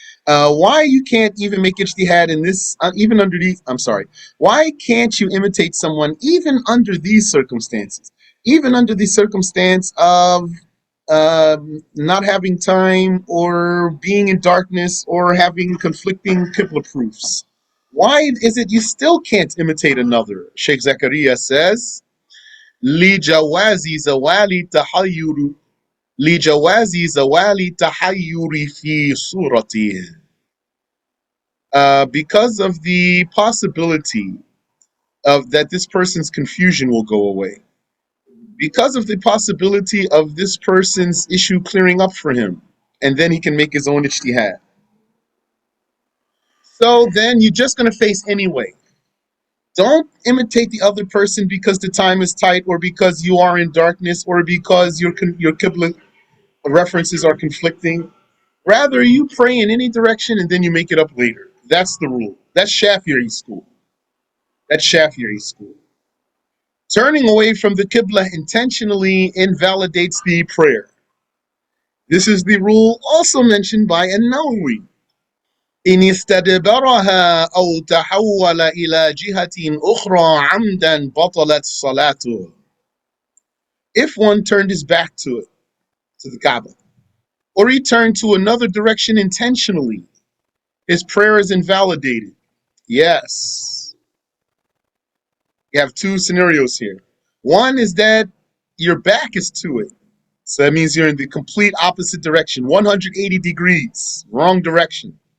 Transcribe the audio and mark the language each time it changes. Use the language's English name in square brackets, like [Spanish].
[English] Why you can't even make ijtihad in this, even under these, I'm sorry, why can't you imitate someone even under these circumstances? Even under the circumstance of not having time, or being in darkness, or having conflicting Qibla proofs. Why is it you still can't imitate another? Sheikh Zakaria says, [Arabic] لِجَوَازِ زَوَالِ تَحَيُّرِ لِجَوَازِ زَوَالِ تَحَيُّرِ فِي صُورَتِهِ. [English] Because of the possibility of that this person's confusion will go away. Because of the possibility of this person's issue clearing up for him, and then he can make his own ijtihad. So then you're just going to face anyway. Don't imitate the other person because the time is tight, or because you are in darkness, or because your Qibla references are conflicting. Rather, you pray in any direction and then you make it up later. That's the rule. That's Shafi'i school. That's Shafi'i school. Turning away from the Qibla intentionally invalidates the prayer. This is the rule also mentioned by An-Nawawi. [Arabic] إن استدبرها أو تحول إلى جهة أخرى عمدا بطلت صلاته. [English] If one turned his back to it, to the Kaaba, or he turned to another direction intentionally, his prayer is invalidated. Yes. You have two scenarios here. One is that your back is to it. So that means you're in the complete opposite direction, 180 degrees, wrong direction.